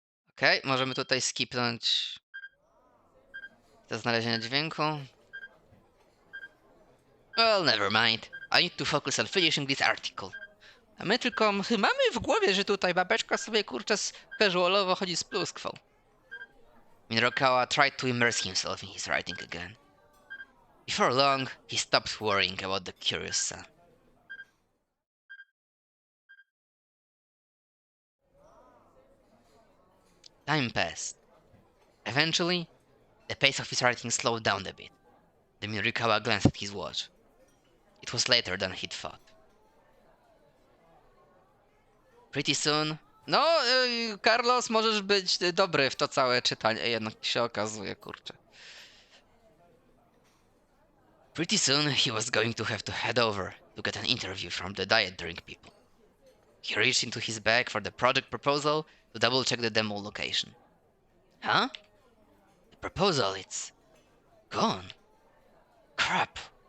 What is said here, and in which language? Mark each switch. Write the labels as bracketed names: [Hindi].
[Polish] Okej, możemy tutaj skipnąć to znalezienie dźwięku. [English] Well, never mind. I need to focus on finishing this article. [Polish] A my tylko mamy w głowie, że tutaj babeczka sobie kurczę casualowo chodzi z pluskwą. [English] Minorikawa tried to immerse himself in his writing again. Before long, he stopped worrying about the curious son. Time passed. Eventually, the pace of his writing slowed down a bit. The Minorikawa glanced at his watch. It was later than he'd thought. Pretty soon... [Polish] No, Carlos, możesz być dobry w to całe czytanie, jednak się okazuje, kurczę. [English] Pretty soon he was going to have to head over to get an interview from the diet drink people. He reached into his bag for the project proposal to double-check the demo location. Huh? The proposal, it's... gone. Crap.